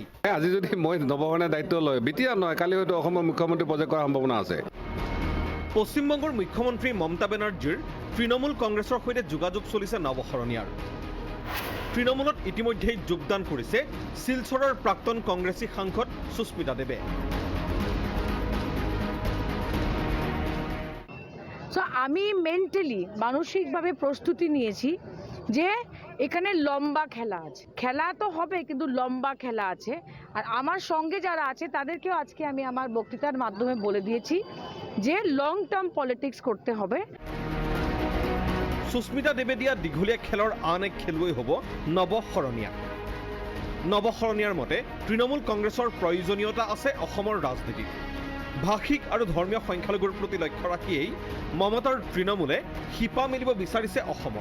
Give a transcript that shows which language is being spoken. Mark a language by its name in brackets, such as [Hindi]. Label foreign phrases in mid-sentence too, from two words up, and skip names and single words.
[Assamese] আজি যদি মই নৱসৰণীয়া দায়িত্ব লয় বিতিয়া নহয় কালি হয়তো অসমৰ মুখ্যমন্ত্ৰী প্ৰজেক্ট কৰাৰ সম্ভাৱনা আছে। পশ্চিমবংগৰ মুখ্যমন্ত্ৰী মমতা বেনাৰ্জীৰ তৃণমূল কংগ্ৰেছৰ সৈতে যোগাযোগ চলিছে নৱশৰণীয়াৰ। তৃণমূলত ইতিমধ্যেই যোগদান কৰিছে শিলচৰৰ প্ৰাক্তন কংগ্ৰেছী সাংসদ সুস্মিতা দেৱে। [Bangla] সো আমি মেন্টালি মানসিকভাবে প্রস্তুতি নিয়েছি যে এখানে লম্বা খেলা আছে, খেলা তো হবে কিন্তু লম্বা খেলা আছে। আর আমার সঙ্গে যারা আছে তাদেরকেও আজকে আমি আমার বক্তৃতার মাধ্যমে বলে দিয়েছি যে [English] long term politics [Bangla] করতে হবে। [Assamese] সুস্মিতা দেৱে দিয়া দীঘলীয়া খেলৰ আন এক খেলুৱৈ হ'ব নৱশৰণীয়া। নৱশৰণীয়াৰ মতে তৃণমূল কংগ্ৰেছৰ প্ৰয়োজনীয়তা আছে অসমৰ ৰাজনীতিত। ভাষিক আৰু ধৰ্মীয় সংখ্যালঘুৰ প্ৰতি লক্ষ্য ৰাখিয়েই মমতাৰ তৃণমূলে শিপা মেলিব বিচাৰিছে অসমত।